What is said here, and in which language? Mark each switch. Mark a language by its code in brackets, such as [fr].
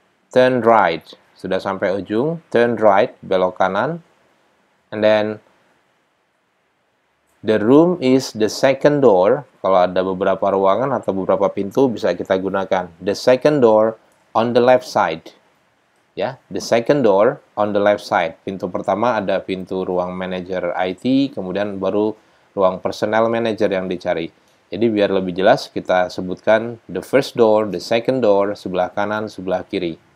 [en] Turn right, [id] sudah sampai ujung. [en] Turn right, [id] belok kanan. [en] And then, the room is the second door. [id] Kalau ada beberapa ruangan atau beberapa pintu bisa kita gunakan. [en] The second door on the left side. Ya, the second door on the left side. [id] Pintu pertama ada pintu ruang manajer IT, kemudian baru ruang personnel manager yang dicari. Jadi biar lebih jelas kita sebutkan [en] the first door, the second door, [id] sebelah kanan, sebelah kiri.